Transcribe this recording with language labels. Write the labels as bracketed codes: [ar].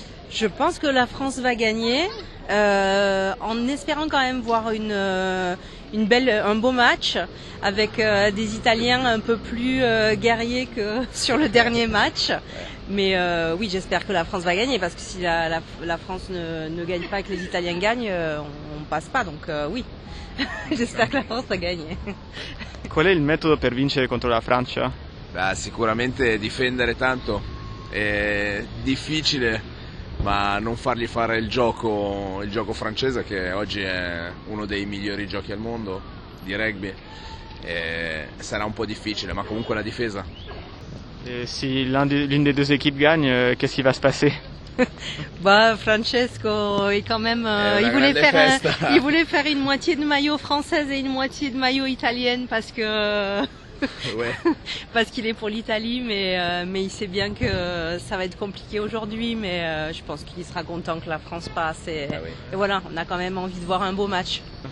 [fr] Je pense que la France va gagner, en espérant quand même voir un beau match avec des Italiens un peu plus guerriers que sur le dernier match. Mais oui, j'espère que la France va gagner parce que si la France ne gagne pas et que les Italiens gagnent, on passe pas. Donc oui, j'espère que la France va gagner. [it] Qual è il metodo per vincere contro la Francia? Beh, sicuramente difendere tanto, è difficile. Ma non fargli fare il gioco francese, che oggi è uno dei migliori giochi al mondo di rugby, sarà un po' difficile, ma comunque la difesa. [fr] Et si l'une des deux équipes gagne, qu'est-ce qui va se passer? Francesco est quand même, il voulait faire une moitié de maillot française et une moitié de maillot italienne parce que Ouais. parce qu'il est pour l'Italie, mais il sait bien que ça va être compliqué aujourd'hui, mais je pense qu'il sera content que la France passe et voilà, on a quand même envie de voir un beau match.